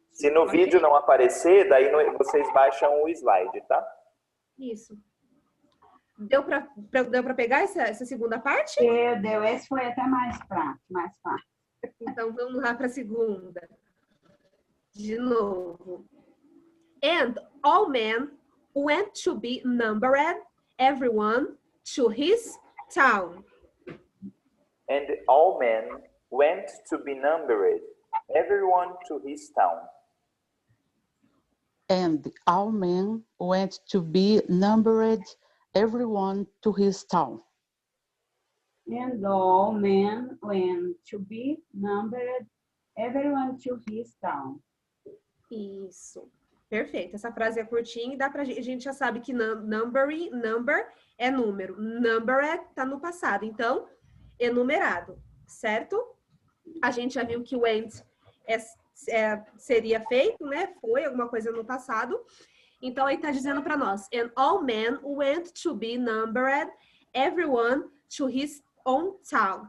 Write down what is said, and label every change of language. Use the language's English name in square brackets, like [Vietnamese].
[Portuguese] Se no vídeo não aparecer, daí vocês baixam o slide, tá? Isso. Deu para pegar essa segunda parte? Deu. Esse foi até mais fácil. Então, vamos lá para a segunda. De novo. [English] And all men went to be numbered, everyone to his town. And all men went to be numbered, everyone to his town. And all men went to be numbered, everyone to his town. And all men went to be numbered, everyone to his town. [Portuguese] Isso. Perfeito. Essa frase é curtinha e dá pra gente, a gente já sabe que number é número. Numbered tá no passado. Então, enumerado, certo? A gente já viu que went seria feito, né? Foi alguma coisa no passado. Então, aí tá dizendo para nós. [English] And all men went to be numbered, everyone to his own town.